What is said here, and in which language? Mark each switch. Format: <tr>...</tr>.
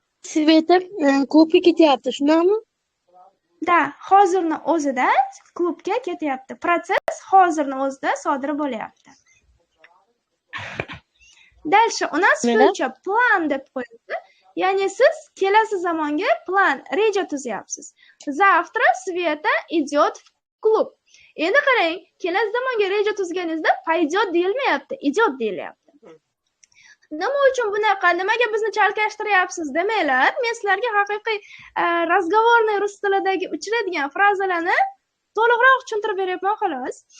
<uz>Sveta klubga ketyapti, shunaqmi? Da, hozirni o'zida klubga ketyapti. Proses hozirni o'zida sodir bo'lyapti.</uz> <ru>Дальше у нас</ru> <en>future plan</en> <uz>deb qo'yildi. Ya'ni siz kelasi zamonga plan, reja tuzyapsiz.</uz> <ru>Завтра Sveta идет в клуб.</ru> <uz>Endi qarang, kelasi zamonga reja tuzganingizda pойдет deyilmayapti, идет deyilyapti. Nima uchun bunaqa, nimaga bizni chalkashtiryapsiz demanglar. Men sizlarga haqiqiy разговорный rus tilidagi uchraydigan frazalarni to'liqroq tushuntirib beryapman xolos.</uz>